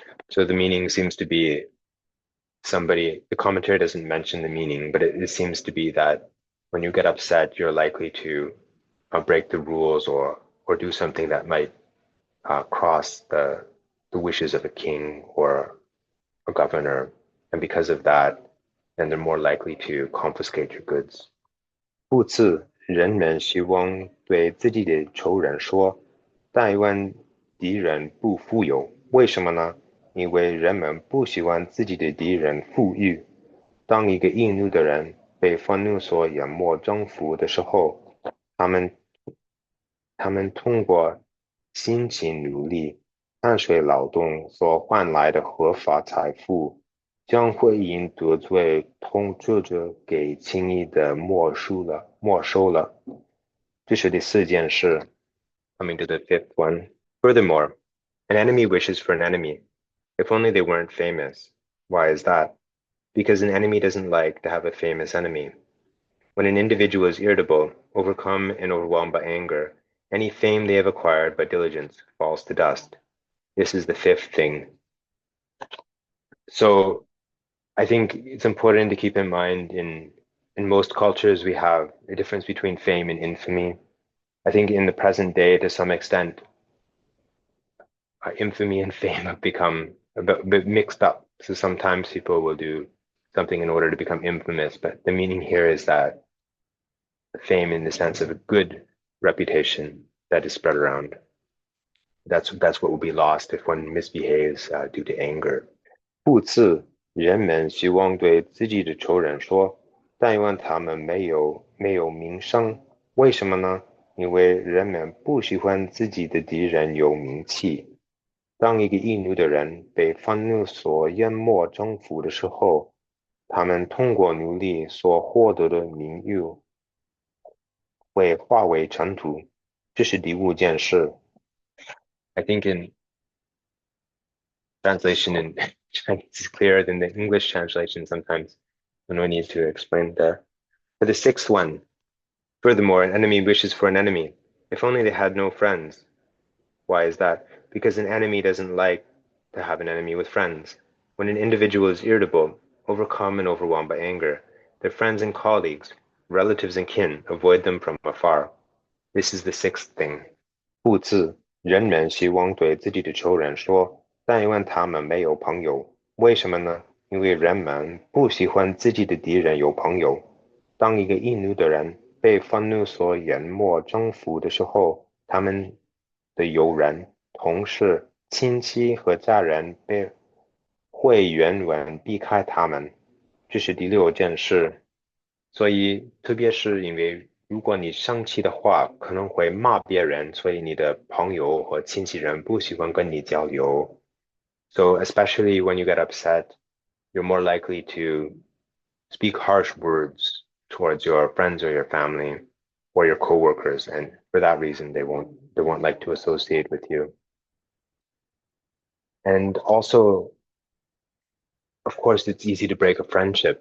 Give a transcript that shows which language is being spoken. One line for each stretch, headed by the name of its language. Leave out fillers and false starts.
English: So the meaning seems to be the commentary doesn't mention the meaning, but it seems to be that when you get upset, you're likely to break the rules or do something that might cross the wishes of a king or a governor. And because of that, then they're more likely to confiscate your goods.
Chinese: 故此，人们希望对自己的仇人说，但愿敌人不富有。为什么呢？因为人们不喜欢自己的敌人富裕。当一个易怒的人被愤怒所淹没征服的时候，他们通过辛勤努力、汗水劳动所换来的合法财富，将会因得罪统治者给轻易的没收了。这是第四件事。
English: Coming to the fifth one. Furthermore, an enemy wishes for an enemy, if only they weren't famous. Why is that? Because an enemy doesn't like to have a famous enemy. When an individual is irritable, overcome, and overwhelmed by anger, any fame they have acquired by diligence falls to dust. This is the fifth thing. So I think it's important to keep in mind in most cultures we have a difference between fame and infamy. I think in the present day, to some extent, infamy and fame have become a bit mixed up. So sometimes people will do something in order to become infamous, but the meaning here is that fame in the sense of a good reputation that is spread around. That's what will be lost if one misbehaves due to anger.
Chinese: 故此，人们希望对自己的仇人说，但愿他们没有名声。为什么呢？因为人们不喜欢自己的敌人有名气。当一个易怒的人被愤怒所淹没征服的时候，他们通过努力所获得的名誉会化为尘土。这是第五件事。
English: I think in translation in Chinese is clearer than the English translation sometimes. No need to explain there. For the sixth one, furthermore, an enemy wishes for an enemy. If only they had no friends. Why is that? Because an enemy doesn't like to have an enemy with friends. When an individual is irritable, overcome and overwhelmed by anger, their friends and colleagues, relatives and kin avoid them from afar. This is the sixth thing.
Chinese: 故自人们希望对自己的仇人说，但愿他们没有朋友。为什么呢？因为人们不喜欢自己的敌人有朋友。当一个易怒的人被愤怒所淹没征服的时候，他们的友人、同事、亲戚和家人会远远避开他们。这是第六件事。所以，特别是因为如果你生气的话，可能会骂别人，所以你的朋友和亲戚人不喜欢跟你交流。
English: So especially when you get upset, you're more likely to speak harsh words towards your friends or your family or your coworkers, and for that reason, they won't like to associate with you. And also, of course, it's easy to break a friendship.